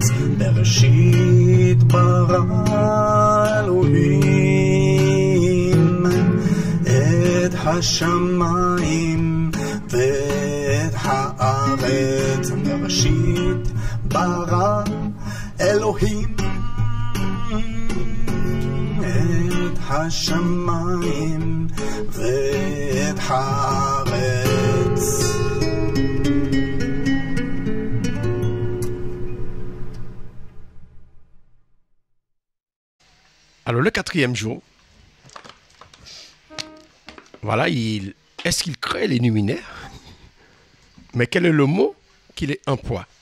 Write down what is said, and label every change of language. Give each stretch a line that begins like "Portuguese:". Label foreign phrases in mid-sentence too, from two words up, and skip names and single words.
Hebrew: בראשית ברא אלוהים את השמיים ואת הארץ. בראשית ברא אלוהים את השמיים ואת הארץ.
French: Alors, le quatrième jour, voilà, est-ce qu'il crée les luminaires? Mais quel est le mot qu'il est emploie?